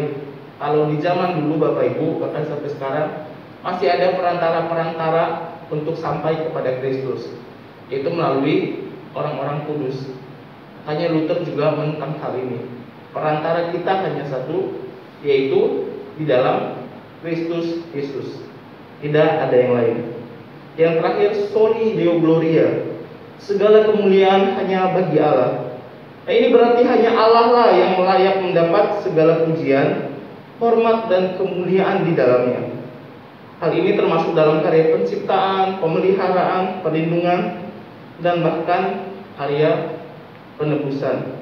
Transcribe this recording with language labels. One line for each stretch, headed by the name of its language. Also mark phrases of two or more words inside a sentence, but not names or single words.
Indonesian: Kalau di zaman dulu, Bapak Ibu, bahkan sampai sekarang masih ada perantara-perantara untuk sampai kepada Kristus, yaitu melalui orang-orang kudus. Hanya Luther juga menentang hal ini. Perantara kita hanya satu, yaitu di dalam Kristus Yesus. Tidak ada yang lain. Yang terakhir,
Latin: soli Deo gloria,
Indonesian: segala kemuliaan hanya bagi Allah. Nah, ini berarti hanya Allah lah yang layak mendapat segala pujian, hormat dan kemuliaan di dalamnya. Hal ini termasuk dalam karya penciptaan, pemeliharaan, perlindungan, dan bahkan karya penebusan.